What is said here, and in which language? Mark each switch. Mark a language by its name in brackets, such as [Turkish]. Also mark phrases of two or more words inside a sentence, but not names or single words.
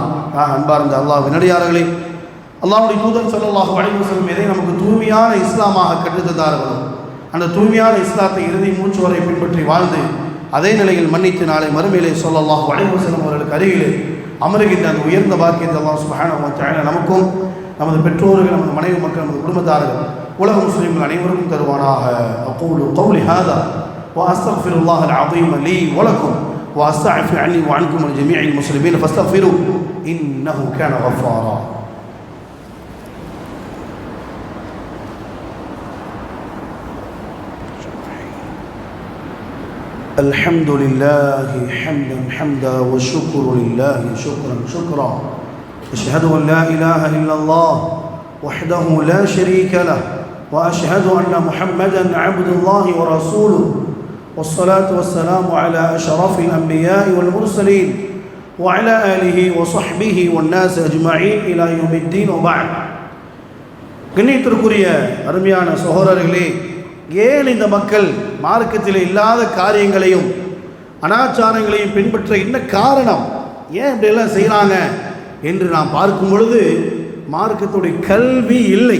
[Tamil] அன்பார்ந்த அல்லாஹ்வின் அடியார்களே, அல்லாஹ்வுடைய தூதர் [Arabic] صلى الله عليه وسلم [Tamil] எதை நமக்கு தூய்மையான இஸ்லாமாக கற்றுத்தந்தார்களோ அந்த தூய்மையான இஸ்லாத்தை இறுதி மூச்சு வரை பின்பற்றி வாழ்ந்து அதே நிலையில் மன்னித்து நாளை மறுமையிலே [Arabic] صلى الله عليه وسلم [Tamil] அவர்களுக்கு அருகிலே அமருகின்ற அந்த உயர்ந்த பாக்கியத்தை அல்லாஹ் [Arabic] سبحانه وتعالى [Tamil] நமக்கும் நமது பெற்றோர்கள், நமது மனைவி மக்கள், நமது குடும்பத்தார்கள், உலக முஸ்லிம்கள் அனைவருக்கும் தருவானாக. [Arabic] أقول قولي هذا وأستغفر الله العظيم لي ولكم وأستغفر عني وعنكم وجميع المسلمين فاستغفروا إنه كان غفارا. الحمد لله حمدا حمدا والشكر لله شكرا شكرا. أشهد أن لا إله إلا الله وحده لا شريك له وأشهد أن محمدا عبد الله ورسوله والصلاة والسلام على أشرف الأنبياء والمرسلين وعلى آله وصحبه والناس أجمعين إلى يوم الدين وبعد. [Tamil] கண்ணியத்திற்குரிய அருமையான சகோதரர்களே, ஏன் இந்த மக்கள் மார்க்கத்தில் இல்லாத காரியங்களையும் அனாச்சாரங்களையும் பின்பற்ற என்ன காரணம், ஏன் இப்படியெல்லாம் செய்கிறாங்க என்று நாம் பார்க்கும் பொழுது மார்க்கத்துடைய கல்வி இல்லை.